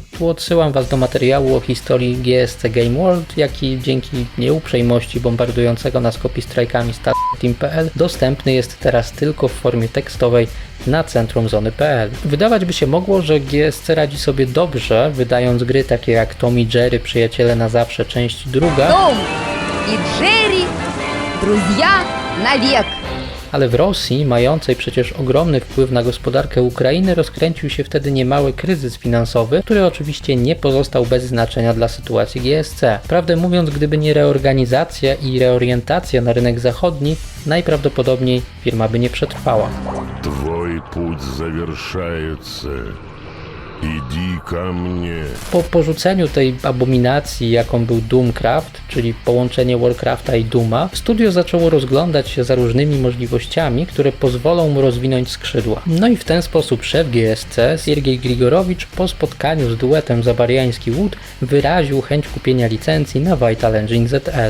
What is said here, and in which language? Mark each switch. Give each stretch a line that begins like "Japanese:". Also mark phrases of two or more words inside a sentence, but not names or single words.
Polish: Tu odsyłam Was do materiału o historii GSC Game World, jaki dzięki nieuprzejmości bombardującego nas copystrajkami StarTeam.pl dostępny jest teraz tylko w formie tekstowej na centrum Zony.pl. Wydawać by się mogło, że GSC radzi sobie dobrze, wydając gry takie jak Tom i Jerry, Przyjaciele na zawsze, część druga.
Russian: Том и Джерри, друзья навек.
Polish: Ale w Rosji, mającej przecież ogromny wpływ na gospodarkę Ukrainy, rozkręcił się wtedy niemały kryzys finansowy, który oczywiście nie pozostał bez znaczenia dla sytuacji GSC. Prawdę mówiąc, gdyby nie reorganizacja i reorientacja na rynek zachodni, najprawdopodobniej firma by nie przetrwała.
Russian: Твой путь завершается. Иди ко мне.
Polish: Po porzuceniu tej abominacji, jaką był Doomcraft, czyli połączenie Warcrafta i Dooma, studio zaczęło rozglądać się za różnymi możliwościami, które pozwolą mu rozwinąć skrzydła. No i w ten sposób szef GSC, Siergiej Grigorowicz, po spotkaniu z duetem Zabariański-Wood wyraził chęć kupienia licencji na Vital Engine ZL.